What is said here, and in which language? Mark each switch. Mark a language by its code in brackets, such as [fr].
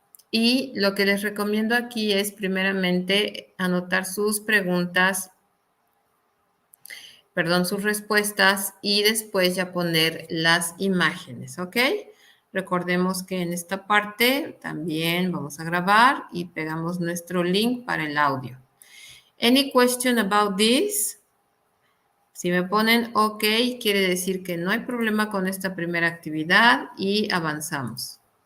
[es] Y lo que les recomiendo aquí es primeramente anotar sus preguntas, sus respuestas y después ya poner las imágenes, ¿ok? Recordemos que en esta parte también vamos a grabar y pegamos nuestro link para el audio. [en] Any question about this? [es] Si me ponen OK, quiere decir que no hay problema con esta primera actividad y avanzamos.